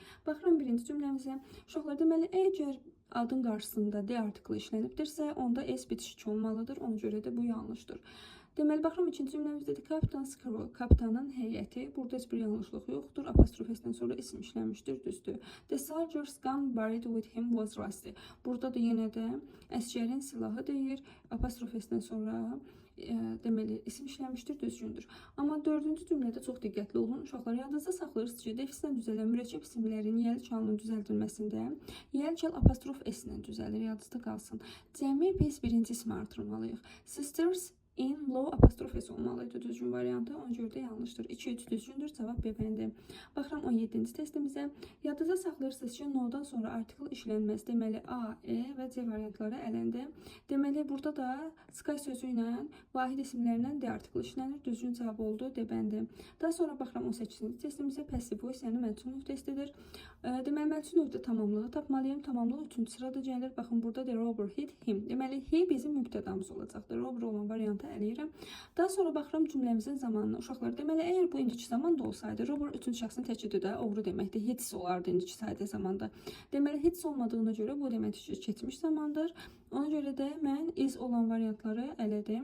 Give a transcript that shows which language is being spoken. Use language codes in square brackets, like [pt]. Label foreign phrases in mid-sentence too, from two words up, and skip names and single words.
[az] Baxıram birinci cümləmizə. Uşaqlar, deməli əgər adın qarşısında d artiklı işlənibdirsə, onda s bitişik olmalıdır. Ona görə də bu yanlışdır. Deməli, baxıram ikinci cümləmizdədir. Kapitan Squirrel, kapitanın heyəti. Burada heç bir yanlışlıq yoxdur. Apostrof s-dən sonra isim işlənmişdir, düzdür. [en] The soldier's gun buried with him was rusty. [az] Burada da yenə də əsgərin silahı deyir. Apostrof s-dən sonra deməli isim işlənmişdir, düzgündür. Amma dördüncü cümlədə çox diqqətli olun. Uşaqlar, yadınızda saxlayırsınız ki, defisdən düzələn mürəkkəb isimlərin yiyəli çalının düzəldilməsində yiyəli çal apostrof s-lə düzəlir. Yadınızda qalsın. Cəmi biz birinci ismi artırmalıyıq. [en] Sisters in low [az] apostrof s olmalıydı düzgün variantı. Ona görə də yanlışdır. 2-3 düzgündür. Cavab B bəndi. Baxıram 17-ci testimizə. Yadınızda saxlayırsınız ki, no-dan sonra artikl işlənməz. Deməli A, E və C variantları ələndi. Deməli burada da sky sözü ilə vahid isimlərlə D artikl işlənir. Düzgün cavab oldu. D bəndi. Daha sonra baxıram 18-ci testimizə. [en] Passive voice, [az] yəni mənsup növ testidir. Deməli mənsup növdə tamamlığı tapmalıyım. Tamamlıq 3-cü sırada gəlir. Baxın burada [en] the robber hit him. [az] Deməli he bizim mübtədamız olacaqdır. Robber olan variantı eləyirəm. Daha sonra baxıram cümləmizin zamanına. Uşaqlar, deməli əgər bu indiki zamanda olsaydı, robber üçüncü şəxsin təkidir də, oğru deməkdir. Hits olardı indiki sadə zamanda. Deməli hits olmadığına görə bu deməkdir ki, keçmiş zamandır. Ona görə də mən is olan variantları elədim.